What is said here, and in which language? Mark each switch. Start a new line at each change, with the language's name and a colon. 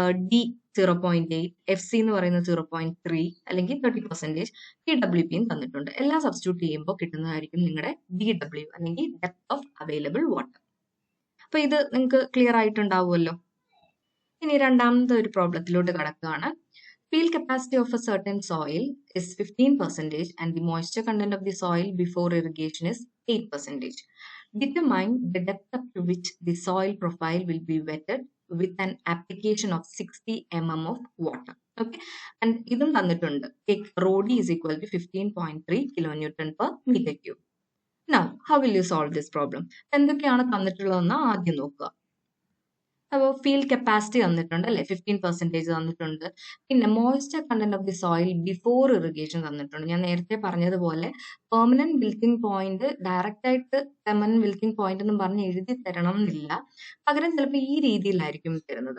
Malayalam: D 0.8, FC എന്ന് പറയുന്നത് 0.3 അല്ലെങ്കിൽ 30%, PWPയും തന്നിട്ടുണ്ട്. എല്ലാം സബ്സ്റ്റിറ്റ്യൂട്ട് ചെയ്യുമ്പോൾ കിട്ടുന്നതായിരിക്കും നിങ്ങളുടെ DW അല്ലെങ്കിൽ ഡെപ്ത് ഓഫ് അവൈലബിൾ വാട്ടർ. അപ്പൊ ഇത് നിങ്ങൾക്ക് ക്ലിയർ ആയിട്ടുണ്ടാവുമല്ലോ. ഇനി രണ്ടാമത്തെ ഒരു പ്രോബ്ലത്തിലോട്ട് കടക്കുകയാണ്.
English: Field capacity of a certain soil is 15% and the moisture content of the soil before irrigation is 8%. Determine the depth up to which the soil profile will be wetted with an application of 60 mm of water. Okay, and
Malayalam: idum tannittundu.
English: Take rho D is equal to 15.3 kilonewton per meter cube. Now, how will you solve this problem?
Malayalam: എന്തൊക്കെയാണ് തന്നിട്ടുള്ളതെന്ന് ആദ്യം നോക്കുക. അപ്പോൾ field capacity തന്നിട്ടുണ്ട് അല്ലെ, 15% തന്നിട്ടുണ്ട്. പിന്നെ moisture content of the soil before irrigation തന്നിട്ടുണ്ട്. ഞാൻ നേരത്തെ പറഞ്ഞതുപോലെ പെർമനന്റ് വിൽറ്റിംഗ് പോയിന്റ് ഡയറക്റ്റ് ആയിട്ട് പെർമനന്റ് വിൽറ്റിംഗ് പോയിന്റ് എന്ന് പറഞ്ഞ് എഴുതി തരണം എന്നില്ല, പകരം ചിലപ്പോൾ ഈ രീതിയിലായിരിക്കും തരുന്നത്.